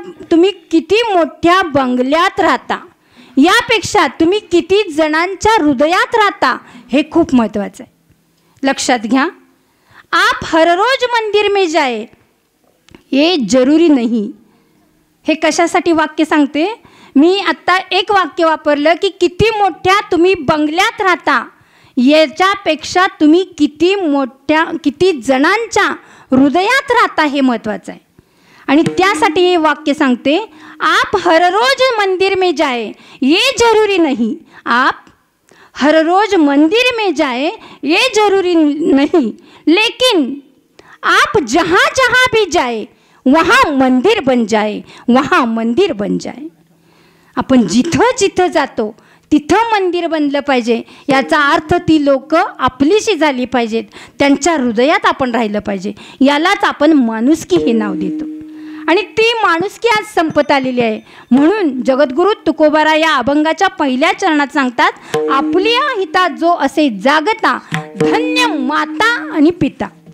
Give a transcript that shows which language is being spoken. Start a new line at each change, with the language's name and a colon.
Marathi: तुम्ही किती मोठ्या बंगल्यात राहता यापेक्षा तुम्ही किती जणांच्या हृदयात राहता हे खूप महत्त्वाचं आहे. लक्षात घ्या.
Hindi: आप हर रोज मंदिर में जाए ये जरूरी नहीं.
Marathi: हे कशासाठी वाक्य सांगते मी, आत्ता एक वाक्य वापरलं की किती मोठ्या तुम्ही बंगल्यात राहता याच्यापेक्षा तुम्ही किती जणांच्या हृदयात राहता हे महत्त्वाचं आहे. आणि त्यासाठी हे वाक्य सांगते,
Hindi: आप हर रोज मंदिर में जाए ये जरूरी नहीं. आप हर रोज मंदिर में जाए ये जरूरी नहीं, लेकिन आप जहाँ जहाँ भी जाए वहाँ मंदिर बन जाए, वहाँ मंदिर बन जाए.
Marathi: आपण जिथं जिथं जातो तिथं मंदिर बनलं पाहिजे. याचा अर्थ ती लोक आपलीशी झाली पाहिजेत, त्यांच्या हृदयात आपण राहिलं पाहिजे. यालाच आपण माणुसकी हे नाव देतो. आणि ती माणुसकी आज संपत आलेली आहे. म्हणून जगद्गुरु तुकोबाराय या अभंगाच्या पहिल्या चरणात सांगतात, आपल्या हिता जो असे जागता धन्य माता आणि पिता.